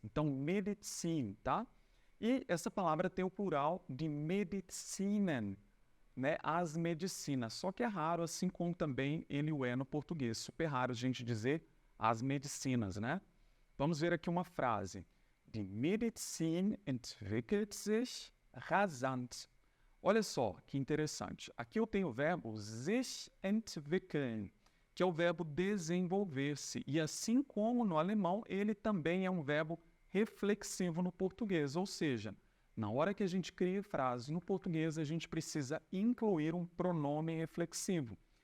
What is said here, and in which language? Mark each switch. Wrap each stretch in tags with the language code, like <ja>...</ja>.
<pt>Então, Medizin, tá? E essa palavra tem o plural de Medizinen, né? As medicinas. Só que é raro, assim como também ele o é no português. Super raro a gente dizer as medicinas, né? Vamos ver aqui uma frase.</pt> <de>Die Medizin entwickelt sich rasant.</de> <pt>Olha só que interessante. Aqui eu tenho o verbo sich entwickeln, que é o verbo desenvolver-se. E assim como no alemão, ele também é um verbo reflexivo no português. Ou seja, na hora que a gente cria frase no português, a gente precisa incluir um pronome reflexivo.</pt>